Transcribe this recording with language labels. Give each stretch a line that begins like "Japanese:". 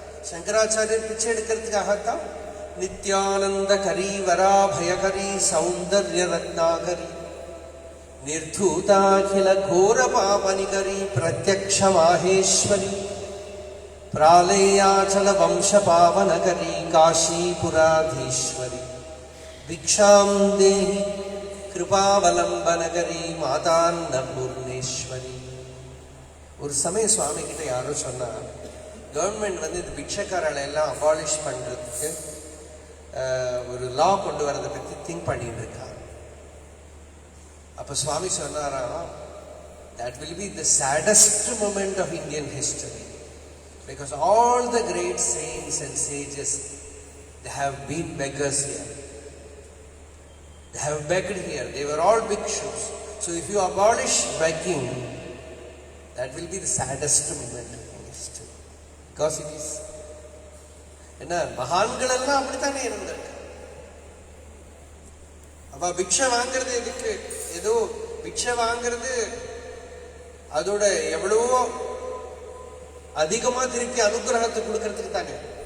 Tamil: சங்கராச்சாரியர் பிச்சை எடுக்கிறதுக்காகத்தான்
Sanskrit: நித்யானந்த கரி வராபயகரி சௌந்தர்ய ரத்னாகரி நிர்தூதாகில கோர பாபனிகரி பிரத்யக்ஷ மாஹேஸ்வரி பிராலேயாச்சல வம்ச பாவனகரி காஷீபுராதீஸ்வரி பிக்ஷாம் தேஹி கிருபாவலம்பனகரி மாதான்ன பூர்ணேஸ்வரி.
Tamil: ஒரு சமயம் சுவாமி கிட்ட யாரோ சொன்னா, கவர்மெண்ட் வந்து இந்த பிக்ஷக்காரர்களை எல்லாம் அபாலிஷ் பண்றதுக்கு ஒரு லா கொண்டு வரதை பத்தி திங்க் பண்ணிட்டு இருக்காங்க. அப்ப சுவாமி சொன்னாராம்,
English: that will be the saddest moment of Indian history, because all the great saints and sages, they have been beggars here. They have begged here. They were all bhikshus. So if you abolish begging, that will be the saddest moment in history. Because it is.
Tamil: என்ன மகான்கள் எல்லாம் அப்படித்தானே இருந்திருக்கு. அப்ப பிக்ஷை வாங்கிறது எதுக்கு? ஏதோ பிக்ஷை வாங்கிறது அதோட எவ்வளவோ அதிகமா திருப்பி அனுகிரகத்தை கொடுக்கறதுக்கு தானே.